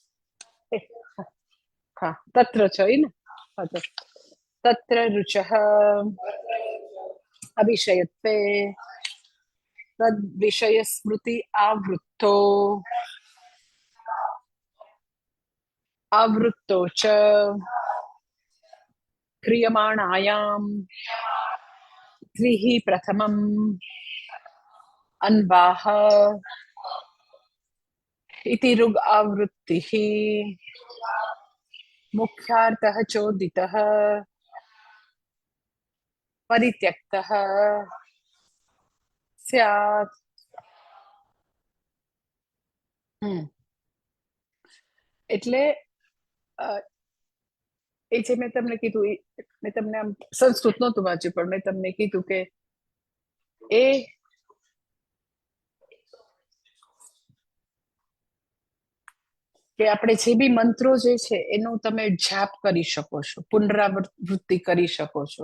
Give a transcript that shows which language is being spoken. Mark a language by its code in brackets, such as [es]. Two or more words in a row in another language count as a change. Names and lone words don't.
[gu] હા, તત્ર છે ને. હા, તો [sa] तत्र रुचः अविषयत्वे तद विषय स्मृति आवृत्तो च क्रियमाणायाम त्रिः प्रथमम अन्वाह इति ऋग आवृत्तिः मुख्यार्थः चोदितः परित्यक्तः स्यात्. [gu] એટલે એ જે મેં તમને કીધું, મેં તમને આમ સંસ્કૃત નહોતું વાંચ્યું, પણ મેં તમને કીધું કે એ કે આપણે જે બી મંત્રો જે છે એનું તમે જાપ કરી શકો છો, પુનરાવૃત્તિ કરી શકો છો.